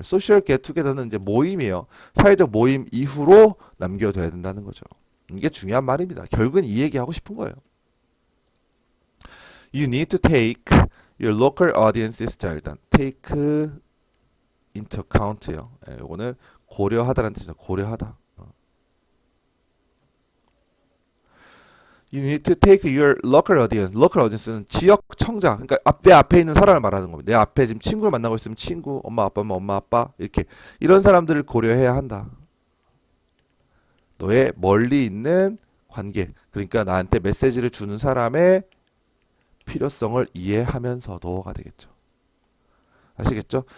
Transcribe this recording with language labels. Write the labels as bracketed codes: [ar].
[ko] social get together는 이제 모임이에요. 사회적 모임 이후로 남겨둬야 된다는 거죠. 이게 중요한 말입니다. 결국은 이 얘기하고 싶은 거예요. [en] You need to take your local audiences. [ko] 자, 일단 take into account예요. 예, 이거는 고려하다라는 뜻이죠. 고려하다. [en] You need to take your local audience. [ko] local audience는 지역 청자. 그러니까 내 앞에 있는 사람을 말하는 겁니다. 내 앞에 지금 친구를 만나고 있으면 친구, 엄마 아빠면 엄마 아빠 이렇게 이런 사람들을 고려해야 한다. 너의 멀리 있는 관계, 그러니까 나한테 메시지를 주는 사람의 필요성을 이해하면서도가 되겠죠. 아시겠죠?